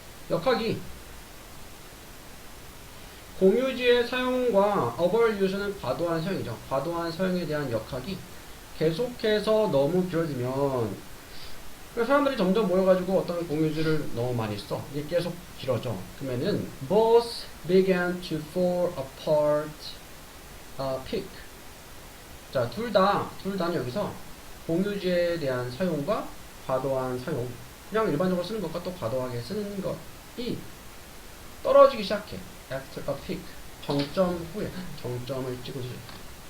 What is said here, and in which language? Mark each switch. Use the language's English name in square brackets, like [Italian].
[Korean] 역학이 공유지의 사용과 overuse는 과도한 사용이죠. 과도한 사용에 대한 역학이 계속해서 너무 길어지면 사람들이 점점 모여가지고 어떤 공유지를 너무 많이 써. 이게 계속 길어져. 그러면은 [English] both began to fall apart peak. [Korean] 자, 둘 다는 여기서 공유지에 대한 사용과 과도한 사용 그냥 일반적으로 쓰는 것과 또 과도하게 쓰는 것이 떨어지기 시작해. [English] After a peak [Korean] 정점 후에 정점을 찍어주죠.